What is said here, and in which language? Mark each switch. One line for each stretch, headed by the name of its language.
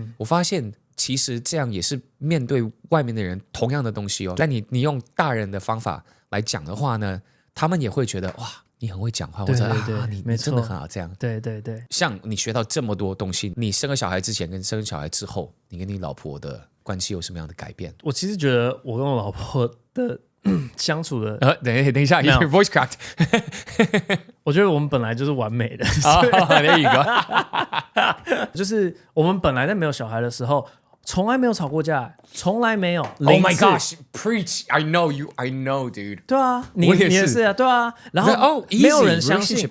Chinese: 我发现其实这样也是面对外面的人同样的东西但你用大人的方法来讲的话呢，他们也会觉得哇，你很会讲话，或者你真的很好这样。对，像你学到这么多东西，你生了小孩之前跟生了小孩之后，你跟你老婆的关系有什么样的改变？我其实觉得我跟我老婆的相处的等一下，
English: your voice cracked
Chinese: 我觉得我们本来就是完美的
English: there you go
Chinese: 就是我们本来在没有小孩的时候从来没有吵过架，从来没有。
English: Oh my gosh, preach! I know you, I know, dude.
Chinese: 对啊，你也是啊，对啊。然后没有人相信，